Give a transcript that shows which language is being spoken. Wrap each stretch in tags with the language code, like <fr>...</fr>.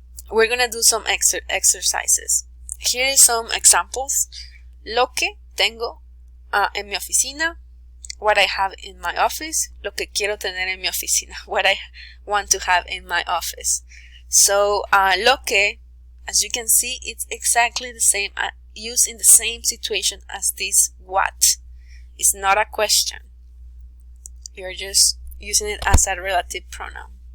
<en>We're gonna do some exercises. Here are some examples.</en> <es>Lo que tengo en mi oficina.</es> <en>What I have in my office.</en> <es>Lo que quiero tener en mi oficina.</es> <en>What I want to have in my office. So lo que, as you can see, it's exactly the same, used in the same situation as this what. It's not a question. You're just using it as a relative pronoun.</en>